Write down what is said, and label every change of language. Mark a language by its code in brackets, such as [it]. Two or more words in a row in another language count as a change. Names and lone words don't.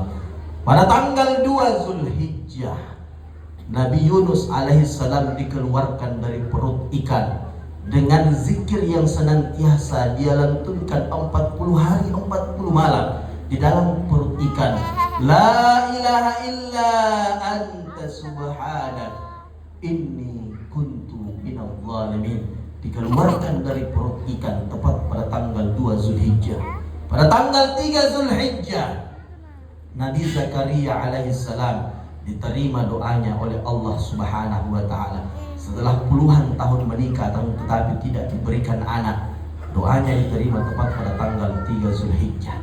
[id] Pada tanggal 2 Zulhijjah, Nabi Yunus alaihissalam dikeluarkan dari perut ikan dengan zikir yang senantiasa dia lantunkan 40 hari 40 malam di dalam perut ikan. [ar] لا إله إلا أنت سبحانك إني كنت من الظالمين. [id] Dikeluarkan dari perut ikan tepat pada tanggal 2 Zulhijjah. Pada tanggal 3 Zulhijjah, Nabi Zakaria alaihissalam diterima doanya oleh Allah [ar] سبحانه وتعالى. [id] Setelah puluhan tahun menikah tetapi tidak diberikan anak, doanya diterima tepat pada tanggal 3 Zulhijjah.